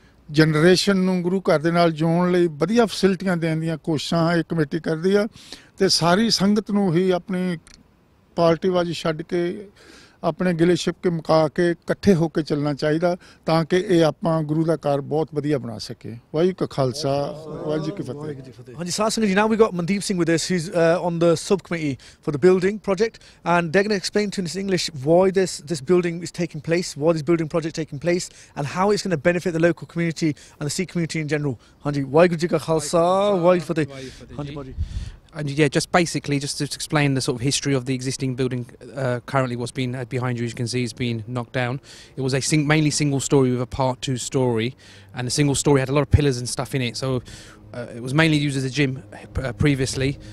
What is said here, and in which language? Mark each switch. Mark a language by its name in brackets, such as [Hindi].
[Punjabi] Generation ਨੂੰ ਗੁਰੂ ਘਰ ਦੇ ਨਾਲ ਜੋੜਨ ਲਈ ਵਧੀਆ ਫੈਸਿਲਿਟੀਆਂ ਦੇਣ ਦੀਆਂ ਕੋਸ਼ਿਸ਼ਾਂ ਇਹ ਕਮੇਟੀ ਕਰਦੀ ਆ ਤੇ ਸਾਰੀ ਸੰਗਤ ਨੂੰ ਹੀ ਆਪਣੀ ਪਾਰਟੀਬਾਜ਼ੀ ਛੱਡ ਕੇ ਆਪਣੇ ਗਿਲੇ ਸ਼ਿਕਵੇ ਮੁਕਾ ਕੇ ਇਕੱਠੇ ਹੋ ਕੇ ਚੱਲਣਾ ਚਾਹੀਦਾ ਤਾਂ ਕਿ ਇਹ ਆਪਾਂ ਗੁਰੂ ਦਾ ਘਰ ਬਹੁਤ ਵਧੀਆ ਬਣਾ ਸਕੀਏ। ਵਾਹਿਗੁਰੂ ਕਾ ਖਾਲਸਾ ਵਾਹਿਗੁਰੂ ਜੀ ਕੀ ਫਤਿਹ। ਹਾਂਜੀ ਸਾਧ ਸੰਗਤ ਜੀ, [English] now we've got Mandeep Singh with us, who's on the subcommittee for the building project, and they're going to explain to us in English why this building is taking place, why this building project is taking place, and how it's going to benefit the local community and the Sikh community in general. [Punjabi] ਹਾਂਜੀ ਵਾਹਿਗੁਰੂ ਜੀ ਕਾ ਖਾਲਸਾ ਵਾਹਿਗੁਰੂ ਜੀ ਕੀ ਫਤਿਹ। ਹਾਂਜੀ ਭਾਜੀ। [English] And yeah, just basically, just to explain the sort of history of the existing building, currently what's been behind you, as you can see, has been knocked down. It was a mainly single story with a part 2 story, and the single story had a lot of pillars and stuff in it. So it was mainly used as a gym previously.